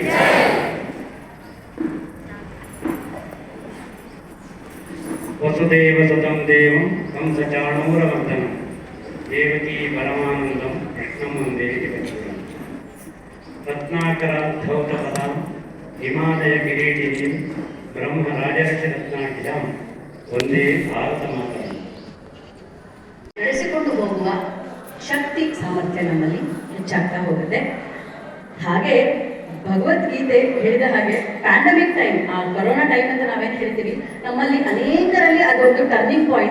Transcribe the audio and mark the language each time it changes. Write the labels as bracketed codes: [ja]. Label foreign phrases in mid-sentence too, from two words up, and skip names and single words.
[sa] वसुदेव सुतं देवं कंसचाणूरमर्दनं देवकी परमानन्दं कृष्णं वन्दे जगद्गुरुं रत्नाकराद्धौतपदां हिमालयकिरीटिनीं ब्रह्मराजर्षिरत्नाढ्यां वन्दे भारतमाता। [kn] ನಡೆಸಿಕೊಂಡು ಹೋಗುವ ಶಕ್ತಿ ಸಾಮರ್ಥ್ಯ ನಮ್ಮಲ್ಲಿ ಹೆಚ್ಚಾಗ್ತಾ ಹೋಗುತ್ತೆ. ಹಾಗೆ ಭಗವದ್ಗೀತೆ ಹೇಳಿದ ಹಾಗೆ [en] pandemic time, [kn] ಆ ಕೊರೋನಾ ಟೈಮ್ ಅಂತ ನಾವೇನು ಹೇಳ್ತೀವಿ, ನಮ್ಮಲ್ಲಿ ಅನೇಕರಲ್ಲಿ ಅದೊಂದು [en] turning point.